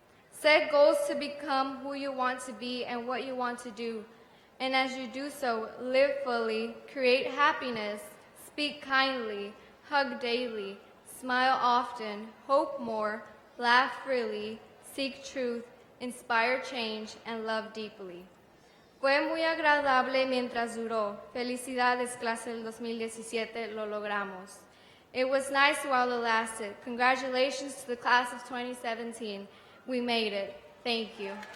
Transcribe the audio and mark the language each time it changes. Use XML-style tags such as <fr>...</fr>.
<en>Set goals to become who you want to be and what you want to do. And as you do so, live fully, create happiness, speak kindly, hug daily, smile often, hope more, laugh freely, seek truth, inspire change, and love deeply.</en> <es>Fue muy agradable mientras duró. Felicidades, clase del 2017, lo logramos.</es> <en>It was nice while it lasted. Congratulations to the class of 2017. We made it. Thank you.</en>